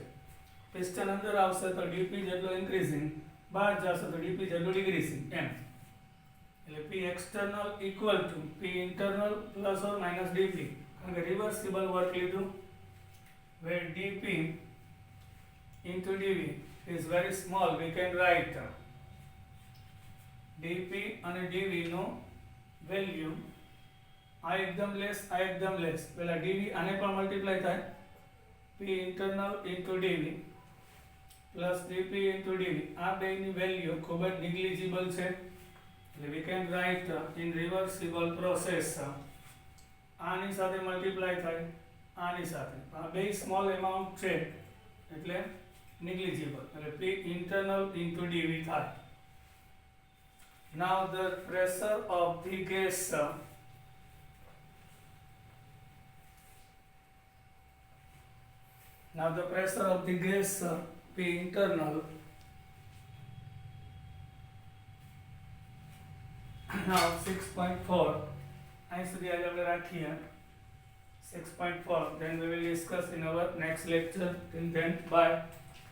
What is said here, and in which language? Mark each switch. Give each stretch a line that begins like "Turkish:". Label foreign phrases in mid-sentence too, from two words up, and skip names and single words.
Gujarati: પિસ્ટન અંદર આવશે તો ડીપી જેટલો ઇન્ક્રીઝિંગ, બહાર જશે તો ડીપી જેટલું ડિક્રીઝિંગ એમ.
English: એટલે p external equal to p internal plus or minus dp
Gujarati: કારણ કે
English: reversible work લીધું. where dp into dv is very small, we can write dp and dv નો value આ
Gujarati: એકદમ લેસ પેલા dv આને પણ મલ્ટીપ્લાય થાય
English: p internal into dv plus dp into dv
Gujarati: આ બેની વેલ્યુ ખૂબ જ નિગ્લિજિબલ છે એટલે
English: we can write in reversible process
Gujarati: આની સાથે મલ્ટીપ્લાય થાય આની સાથે આ બે
English: small amount
Gujarati: છે એટલે negligible એટલે
English: p internal into dv
Gujarati: થાય.
English: Now the pressure of the gas p internal now 6.4
Gujarati: અહીં સુધી આજે આપણે રાખીએ
English: 6.4 then we will discuss in our next lecture. Till then, bye.